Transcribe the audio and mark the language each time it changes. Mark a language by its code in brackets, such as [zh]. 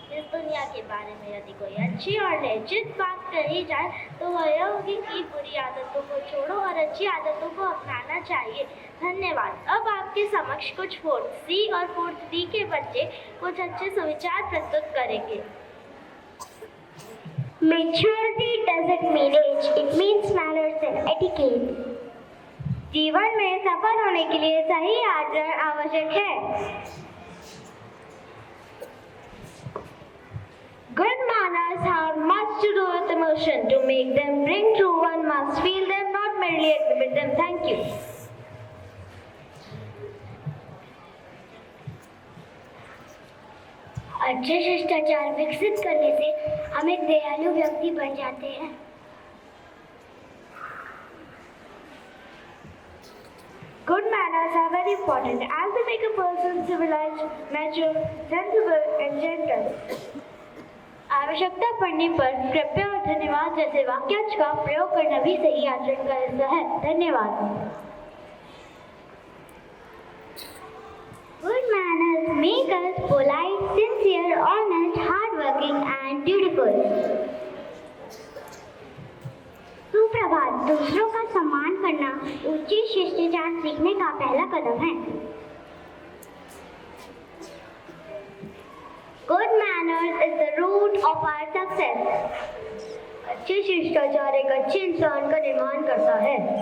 [hi] इस दुनिया के बारे में यदि कोई अच्छी और निश्चित बात कही जाए तो वह यह होगी कि बुरी आदतों को छोड़ो और अच्छी आदतों को अपनाना चाहिए। धन्यवाद। अब आपके समक्ष कुछ 4th C और 4th D के बच्चे कुछ अच्छे सुविचार प्रस्तुत करेंगे। [en] Maturity doesn't mean age, it means manners and etiquette. [hi] जीवन में सफल होने के लिए सही आचरण आवश्यक है। [en] Good manners have much to do with emotion. To make them ring true, one must feel them, not merely exhibit them. Thank you. [hi] अच्छे शिष्टाचार विकसित करने से हम एक दयालु व्यक्ति बन जाते हैं। [en] Good manners are very important as they make a person civilized, mature, sensible and gentle. [hi] आवश्यकता पड़ने पर कृपया और धन्यवाद जैसे वाक्यांश का प्रयोग करना भी सही आचरण का हिस्सा है। धन्यवाद। [en] Good manners make us polite, sincere, honest, hardworking and dutiful. [hi] सुप्रभात। दूसरों का सम्मान करना उचित शिष्टाचार सीखने का पहला कदम है। [en] Good manners is the root of our success. [hi] अच्छे शिष्टाचार एक अच्छे इंसान का निर्माण करता है।